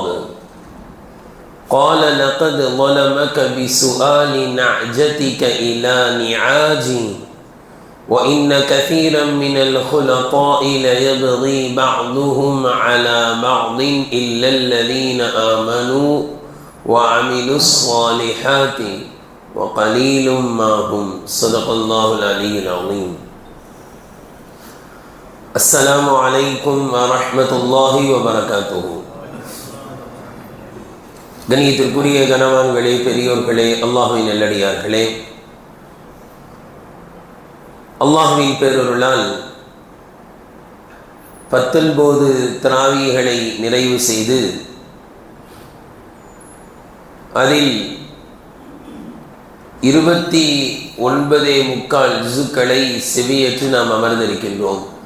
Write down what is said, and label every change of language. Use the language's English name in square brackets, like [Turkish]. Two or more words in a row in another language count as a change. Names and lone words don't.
[Arabic] قال لقد ظلمك بسؤال نعجتك إلى نعاجي، وإن كثيرا من الخلطاء ليبغي بعضهم على بعض إلا الذين آمنوا وعملوا الصالحات وقليل ما هم. صدق الله العلي العظيم. السلام عليكم ورحمة الله وبركاته. [Tamil] கண்ணியத்திற்குரிய கனவான்களே, பெரியோர்களே, அல்லாஹ்வின் நல்லடியார்களே, அல்லாஹ்வின் பேரருளால் 19 தராவீகளை நிறைவு செய்து அதில் 29 ஜுசுக்களை செவியேற்று நாம் அமர்ந்திருக்கின்றோம்.